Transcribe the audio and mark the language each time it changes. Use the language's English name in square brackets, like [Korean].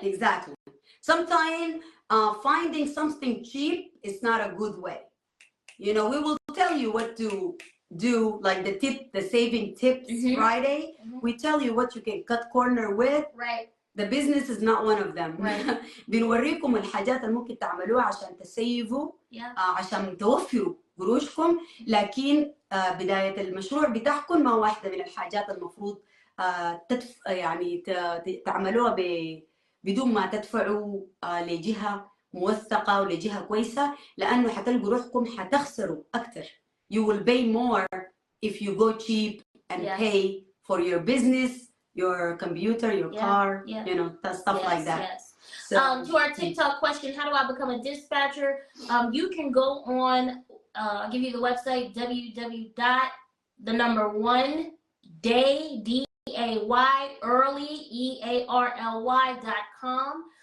[English] Exactly. Sometimes finding something cheap is not a good way. You know, we will tell you what to do like the saving tips Friday. We tell you what you can cut corner with. Right. The business is not one of them. Right. [Arabic] بنوريكم الحاجات اللي ممكن تعملوها عشان تسيفوا عشان توفروا قروشكم، لكن بداية المشروع بتاعكم ما واحدة من الحاجات المفروض يعني تعملوها بدون ما تدفعوا لجهة موثقة ولجهة كويسة، لأنه حتلقوا روحكم حتخسروا أكتر. [English] You will pay more if you go cheap and pay for your business, your computer, your car, you know, stuff like that. Yes. So, to our TikTok question, how do I become a dispatcher? You can go on, I'll give you the website, www.1day, D-A-Y, early, EARLY.com.